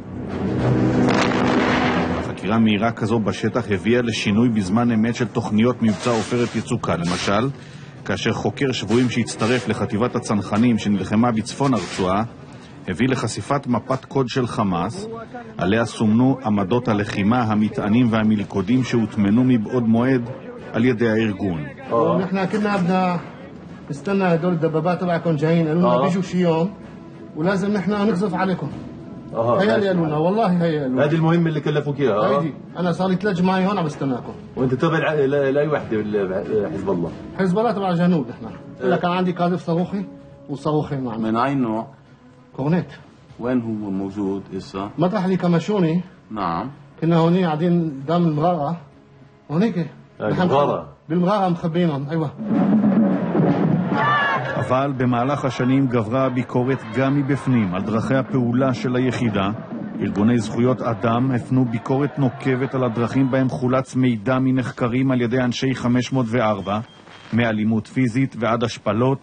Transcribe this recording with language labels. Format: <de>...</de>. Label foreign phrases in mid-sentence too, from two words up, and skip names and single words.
<he>חקירה מהירה כזו בשטח הביאה לשינוי בזמן אמת של תוכניות מבצע עופרת יצוקה. למשל, כאשר חוקר שבויים שהצטרף לחטיבת הצנחנים שנלחמה בצפון הרצועה, הביא לחשיפת מפת קוד של חמאס, עליה סומנו עמדות הלחימה, המטענים והמלכודים שהוטמנו מבעוד מועד על ידי הארגון.</he> <ar>نحن كنا بدنا نستنى هدول الدبابات تبعكم جايين، قالوا لنا بيجوا شي يوم ولازم نحن نقذف عليكم. هيا اللي قالوا لنا والله هيا قالوا. هذه المهمة اللي كلفوك اياها. هيدي انا صار لي 3 جماعي هون عم بستناكم. وانت تابع لاي وحده حزب الله؟ حزب الله تبع الجنوب نحن. الا كان عندي قاذف صاروخي وصاروخين معنا. من أي نوع؟ كورنيت. وين هو موجود إسا؟ مطرح اللي كمشوني. نعم. كنا هوني قاعدين قدام المغارة هونيك. بالمغارة مخبينهم. أيوة.</ar> <he>אבל במהלך השנים גברה הביקורת גם מבפנים על דרכי הפעולה של היחידה. ארגוני זכויות אדם הפנו ביקורת נוקבת על הדרכים בהם חולץ מידע מנחקרים על ידי אנשי 504, מאלימות פיזית ועד השפלות.</he>